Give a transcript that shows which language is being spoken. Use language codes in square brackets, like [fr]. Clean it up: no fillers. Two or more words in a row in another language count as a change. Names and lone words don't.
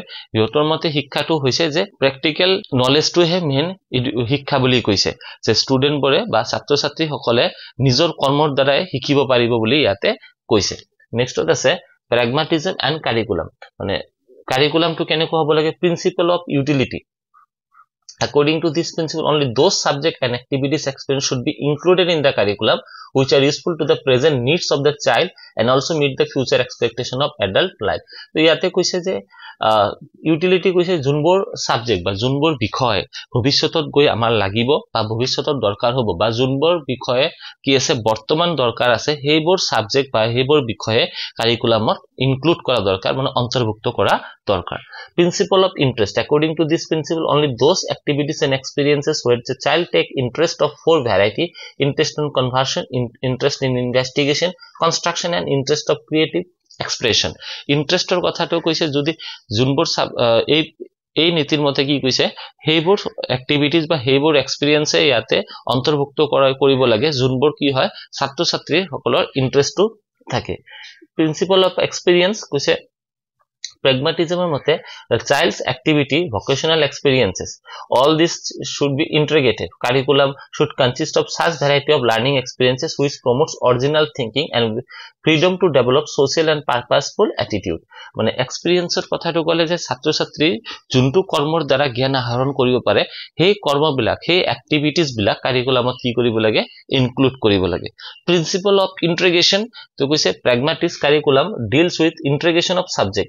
[as] ইহঁতৰ মতে শিক্ষাটো হৈছে যে [en] practical knowledge [as] মেইন শিক্ষা বুলি কৈছে, যে ষ্টুডেণ্টবোৰে বা ছাত্ৰ ছাত্ৰী সকলে নিজৰ কৰ্মৰ দ্বাৰাই শিকিব পাৰিব বুলি ইয়াতে কৈছে। নেক্সটত আছে [en] pragmatism and curriculum. [as] মানে curriculum to কেনেকুৱা হ'ব লাগে, [en] principle of utility. According to this principle, only those subject and activities experience should be included in the curriculum which are useful to the present needs of the child and also meet the future expectation of adult life. [as] তো ইয়াতে কৈছে যে ইউটিলিটি কৈছে যোনবোৰ সাবজেক্ট বা যোনবোৰ বিষয় ভৱিষ্যতত গৈ আমাৰ লাগিব বা ভৱিষ্যতত দৰকাৰ হ'ব বা যোনবোৰ বিষয়ে কি আছে বৰ্তমান দৰকাৰ আছে, সেইবোৰ সাবজেক্ট বা সেইবোৰ বিষয়ে কাৰিকুলামত ইনক্লুড কৰা দৰকাৰ, মানে অন্তৰ্ভুক্ত কৰা দৰকাৰ। [en] principle of interest. According to this principle, only those activities and experiences where the child take interest of four variety: interest in conversion, interest in investigation, construction, and interest of creative expression. [as] ইন্টাৰেষ্টৰ কথাটো কৈছে যদি যোনবোৰ এই নীতিৰ মতে কি কৈছে, সেইবোৰ এক্টিভিটিজ বা সেইবোৰ এক্সপিৰিয়েন্সে ইয়াতে অন্তৰ্ভুক্ত কৰিব লাগে যোনবোৰ কি হয় ছাত্ৰ ছাত্ৰী সকলৰ ইন্টাৰেষ্টটো থাকে। [en] principle of experience কৈছে pragmatism mate the child's activity, vocational experiences, all this should be integrated. Curriculum should consist of such variety of learning experiences which promotes original thinking and freedom to develop social and purposeful attitude. [as] মানে এক্সপেৰিয়েন্সৰ কথাটো ক'লে যে ছাত্ৰ ছাত্ৰী যোনটো কৰ্মৰ দ্বাৰা জ্ঞান আহৰণ কৰিব পাৰে, সেই কৰ্মবিলাক, সেই এক্টিভিটিজ বিলাক কাৰিকুলামত কি কৰিব লাগে, ইনক্লুড কৰিব লাগে। [en] principle of integration [as] তো কৈছে [en] pragmatic curriculum deals with integration of subject.